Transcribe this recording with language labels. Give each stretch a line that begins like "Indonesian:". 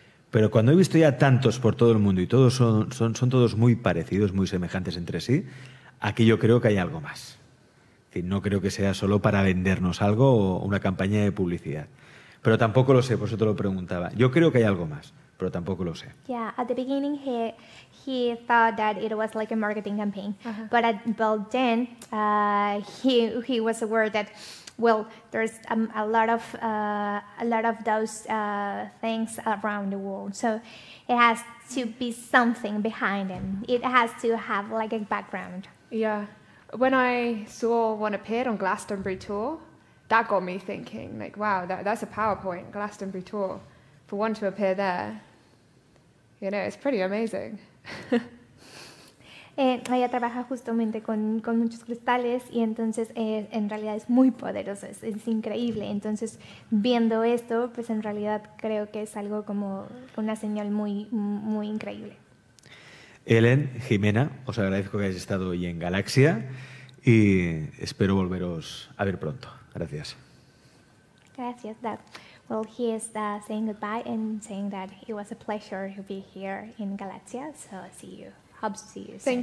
Spanish: Pero cuando he visto ya tantos por todo el mundo y todos son todos muy parecidos, muy semejantes entre sí, aquí yo creo que hay algo más. Es decir, no creo que sea solo para vendernos algo o una campaña de publicidad. Pero tampoco lo sé, por eso te lo preguntaba. Yo creo que hay algo más, pero tampoco lo sé.
English: Yeah, at the beginning he thought that it was like a marketing campaign, but then he was aware that, well, there's a lot of those things around the world, so it has to be something behind them. It has to have like a background. Yeah. When I saw one appeared on Glastonbury Tour, that got me thinking, like, wow, that's a PowerPoint, Glastonbury Tour. For one to appear there, you know, it's pretty amazing.
Spanish: Ella trabaja justamente con muchos cristales y entonces en realidad es muy poderoso, es increíble. Entonces, viendo esto, pues en realidad creo que es algo como una señal muy, muy increíble. Helen, Jimena, os agradezco que hayáis estado hoy en Galaxia y espero volveros a ver pronto. Gracias. Gracias, Doug.
English: Well, he is saying goodbye and saying that it was a pleasure to be here in Galaxia. So see you. Hope to see you soon.